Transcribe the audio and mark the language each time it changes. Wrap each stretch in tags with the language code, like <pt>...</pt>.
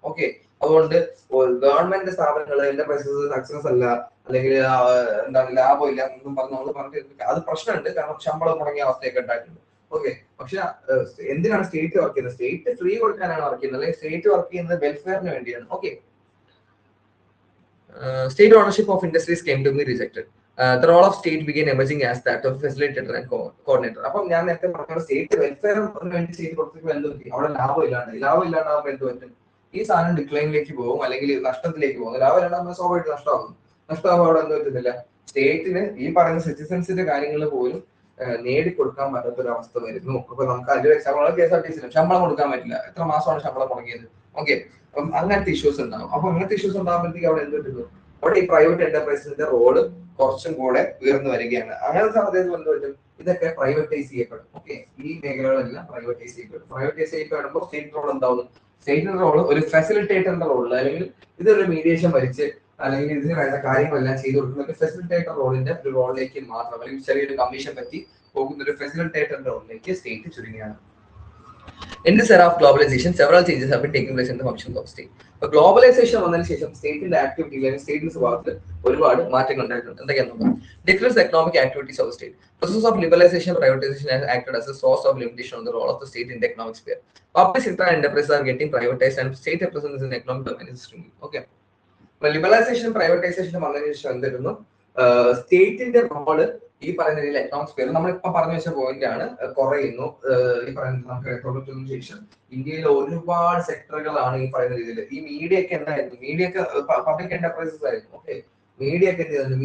<ml>Okay, അതുകൊണ്ട് government സ്ഥാപനങ്ങൾ enterprises success അല്ല അല്ലെങ്കിൽ എന്താണ് ലാഭമില്ല എന്നും പറഞ്ഞിട്ട് അത് പ്രശ്നമുണ്ട്. കാരണം ശമ്പളം മുടങ്ങിയ അവസ്ഥയൊക്കെ ഉണ്ടായിട്ടുണ്ട്. ഓക്കെ, പക്ഷെ എന്തിനാണ് സ്റ്റേറ്റ് വർക്ക് ചെയ്യുന്നത്? സ്റ്റേറ്റ് ഫ്രീ കൊടുക്കാനാണ് വർക്ക് ചെയ്യുന്നത്, അല്ലെങ്കിൽ സ്റ്റേറ്റ് വർക്ക് ചെയ്യുന്നത് വെൽഫെയറിന് വേണ്ടിയാണ്.</ml> <en>Okay, state ownership of industries came to be rejected. The role of state began emerging as that of facilitator and coordinator.</en> <ml>അപ്പം ഞാൻ നേരത്തെ പറഞ്ഞ സ്റ്റേറ്റ് വെൽഫെയറിന് വേണ്ടി സ്റ്റേറ്റ് കൊടുത്തപ്പോൾ എന്ത് പറ്റി? അവിടെ ലാഭം ഇല്ലാണ്ടാകുമ്പോൾ എന്ത് പറ്റും? ഈ സാധനം ഡിക്ലൈനിലേക്ക് പോകും, അല്ലെങ്കിൽ നഷ്ടത്തിലേക്ക് പോകും. ലാഭം ഇല്ലാണ്ടാകുമ്പോൾ സ്വാഭാവികമായിട്ട് നഷ്ടമാകും. അവിടെ എന്ത് പറ്റുന്നില്ല, സ്റ്റേറ്റിന് ഈ പറയുന്ന സിറ്റിസൺസിന്റെ കാര്യങ്ങൾ പോലും നേടിക്കൊടുക്കാൻ പറ്റാത്തൊരവസ്ഥ വരുന്നു. അപ്പൊ നമുക്ക് അതിന്റെ എക്സാമ്പിൾ KSRTC ശമ്പളം കൊടുക്കാൻ പറ്റില്ല. എത്ര മാസമാണ് ശമ്പളം മുടങ്ങിയത്? ഓക്കെ, അപ്പം അങ്ങനത്തെ ഇഷ്യൂസ് ഉണ്ടാവും. അപ്പൊ അങ്ങനത്തെ ഇഷ്യൂസ് ഉണ്ടാകുമ്പോഴത്തേക്ക് അവിടെ എന്ത് പറ്റുന്നു? അവിടെ ഈ പ്രൈവറ്റ് എന്റർപ്രൈസിന്റെ റോള് കുറച്ചും കൂടെ ഉയർന്നു വരികയാണ്. അങ്ങനത്തെ സാധ്യത എന്ത് പറ്റും? ഇതൊക്കെ പ്രൈവറ്റൈസ് ചെയ്യപ്പെടും. ഓക്കെ, ഈ മേഖലകളെല്ലാം പ്രൈവറ്റൈസ് ചെയ്യപ്പെടുമ്പോൾ സ്റ്റേറ്റ് റോൾ എന്താവുന്നു? സ്റ്റേറ്റിന്റെ റോള് ഒരു ഫെസിലിറ്റേറ്ററിന്റെ റോളിൽ, അല്ലെങ്കിൽ ഇതൊരു മീഡിയേഷൻ ഭരിച്ച് അല്ലെങ്കിൽ ഇതിന് വേണ്ട കാര്യങ്ങളെല്ലാം ചെയ്തു കൊടുക്കുന്ന ഫെസിലിറ്റേറ്റർ റോളിന്റെ ഒരു റോളിലേക്ക് മാത്രം, അല്ലെങ്കിൽ ചെറിയൊരു കമ്മീഷൻ പറ്റി പോകുന്ന ഒരു ഫെസിലിറ്റേറ്ററിന്റെ റോളിലേക്ക് state ചുരുങ്ങിയാണ്.</ml> <en>In this era of globalization, several changes have been taking place in the functions of state.</en> <ml>അപ്പോൾ ഗ്ലോബലൈസേഷൻ വന്നതിന് ശേഷം സ്റ്റേറ്റിന്റെ ആക്ടിവിറ്റി അല്ലെങ്കിൽ സ്റ്റേറ്റിന്റെ സ്വഭാവത്തിൽ ഒരുപാട് മാറ്റങ്ങൾ ഉണ്ടായിട്ടുണ്ട്. എന്തൊക്കെയാണെന്ന് നോക്കാം.</ml> <en>Decreased economic activities of the state. Process of liberalization and privatization has acted as a source of limitation on the role of the state in the economic sphere. Public sector and enterprises are getting privatized and state represents in the economic domain is shrinking. Okay.</en> <ml>Liberalisation privatisation വന്നതിന് ശേഷം എന്തിരുന്നു? സ്റ്റേറ്റിന്റെ role ഈ പറയുന്ന രീതിയിൽ economic sphere നമ്മളിപ്പോ പറഞ്ഞു വെച്ച point ആണ് കുറയുന്നു. ഈ പറയുന്ന നമുക്ക് തൊണ്ണൂറ്റൊന്നിന് ശേഷം ഇന്ത്യയിൽ ഒരുപാട് സെക്ടറുകളാണ് ഈ പറയുന്ന രീതിയിൽ. ഈ മീഡിയ ഒക്കെ എന്തായിരുന്നു? മീഡിയ ഒക്കെ പബ്ലിക് എന്റർപ്രൈസസ് ആയിരുന്നു. ഓക്കെ, മീഡിയ ഒക്കെ എന്ത് ചെയ്യുന്നുണ്ട്?</ml>